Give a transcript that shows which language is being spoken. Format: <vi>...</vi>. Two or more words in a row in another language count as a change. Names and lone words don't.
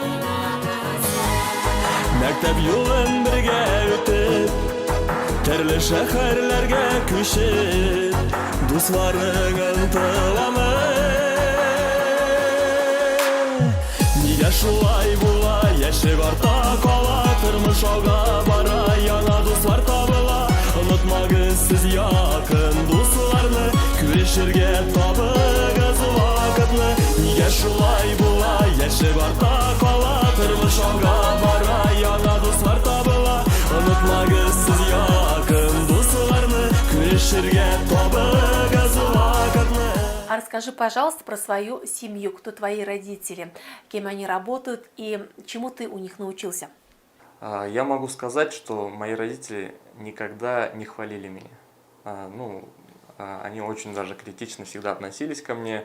<tt>Мәктәп юлын бергә үтеп, төрле шәһәрләргә күчеп, дусларың ынтыламы. Нигә шулай була, яшәп арта кала, тормыш алга бара, яңа дуслар табыла. Unutmagız siz yakın dostlarını, Күрешергә табыгыз вакытны. Нигә шулай була, яшәп арта кала, тормыш алга бара, яңа дуслар табыла. Unutmagыз siz yakın dostlarını, Күрешергә табыгыз вакытны.</tt> <ru>А расскажи, пожалуйста, про свою семью, кто твои родители, кем они работают и чему ты у них научился. Я могу сказать, что мои родители никогда не хвалили меня. Они очень даже критично всегда относились ко мне.</ru>